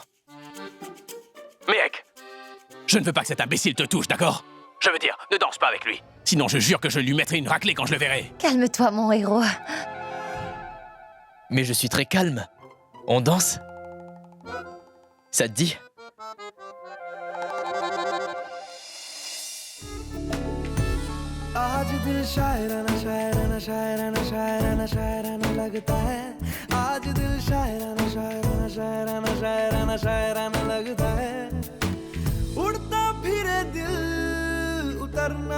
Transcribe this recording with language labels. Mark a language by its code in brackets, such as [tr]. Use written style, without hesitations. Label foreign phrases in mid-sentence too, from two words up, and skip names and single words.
[fr] Mehek, je ne veux pas que cet imbécile te touche, d'accord? Je veux dire, ne danse pas avec lui. Sinon, je jure que je lui mettrai une raclée quand je le verrai. Calme-toi, mon héros. Mais je suis très calme. On danse? Ça te dit? [hi] आज दिल शायराना शायराना शायराना शायराना शायराना लगता है आज दिल शायराना शायराना शायराना शायराना शायराना लगता है उड़ता फिरे दिल उतरना